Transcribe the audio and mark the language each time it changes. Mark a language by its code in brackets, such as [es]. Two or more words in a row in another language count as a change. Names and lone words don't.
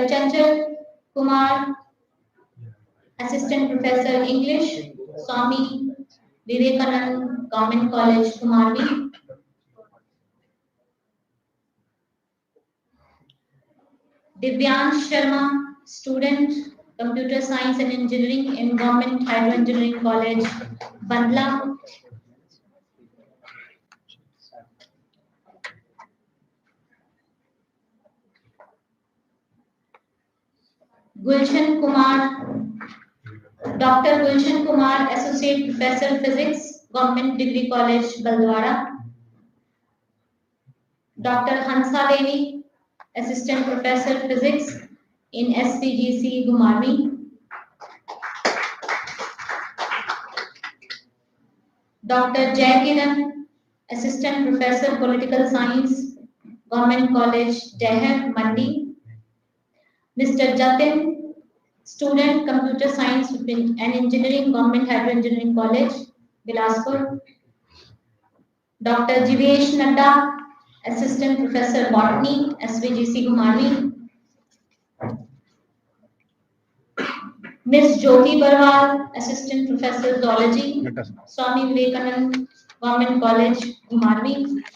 [en] Chanchal Kumar, assistant professor English, Swami Vivekanand Government College, Kumarbi. Divyansh Sharma, student, computer science and engineering in Government Hydro Engineering College, Bandla. Gulshan Kumar, Dr. Gulshan Kumar, associate professor physics, Government Degree College, Baldwara. Dr. Hansa Devi, assistant professor physics in SPGC, Gumarmi. Dr. Jai Kiran, assistant professor political science, Government College, Deher, Mandi. Mr. Jatin, student computer science and engineering, Government Hydro Engineering College, Bilaspur. Dr. Jivesh Nadda, assistant professor botany, SVGC, Gumarmi. Ms. Jyoti Barwal, assistant professor zoology, Swami Vivekanand Government College, Gumarmi.